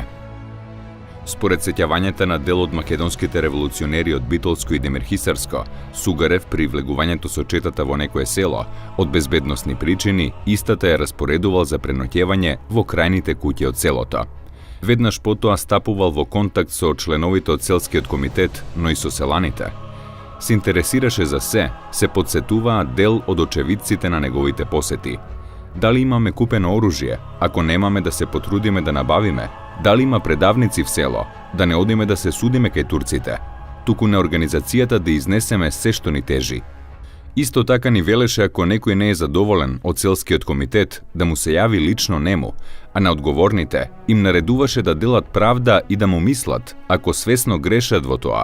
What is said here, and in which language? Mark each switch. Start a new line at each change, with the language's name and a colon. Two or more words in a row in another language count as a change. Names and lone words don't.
Macedonian: Според сеќавањата на дел од македонските револуционери од Битолско и Демирхисарско, Сугарев при влегувањето со четата во некое село, од безбедносни причини, истата ја распоредувал за преноќевање во крајните куќи од селото. Веднаш потоа стапувал во контакт со членовите од селскиот комитет, но и со селаните. Се интересираше за се подсетуваат дел од очевидците на неговите посети. Да ли имаме купено оружје? Ако немаме, да се потрудиме да набавиме? Да ли има предавници в село? Да не одиме да се судиме кај турците? Туку на организацијата да изнесеме се што ни тежи. Исто така ни велеше ако некој не е задоволен од селскиот комитет, да му се јави лично нему, а на одговорните им наредуваше да делат правда и да му мислат, ако свесно грешат во тоа.